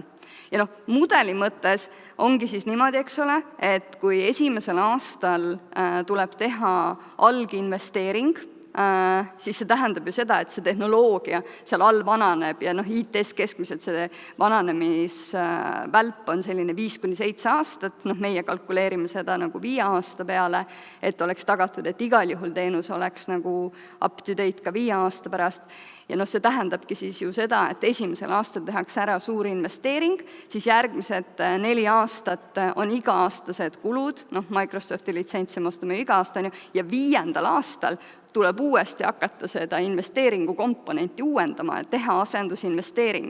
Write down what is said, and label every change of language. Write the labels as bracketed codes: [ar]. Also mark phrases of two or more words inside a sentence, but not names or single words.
[et] Ja mudeli mõttes ongi siis niimoodi, eks ole, et kui esimesel aastal tuleb teha alginvesteering, siis see tähendab ju seda, et see tehnoloogia seal all vananeb ja IT-s keskmiselt see vananemisvälp on selline 5–7 aastat, meie kalkuleerime seda nagu 5 aasta peale, et oleks tagatud, et igal juhul teenus oleks nagu [en] up to date [et] ka 5 aasta pärast. Ja see tähendabki siis ju seda, et esimesel aastal tehakse ära suur investeering, siis järgmised 4 aastat on iga-aastased kulud, Microsofti litsentsi me ostame iga aasta, ja 5. aastal tuleb uuesti hakata seda investeeringu komponenti uuendama, et teha asendusinvesteering.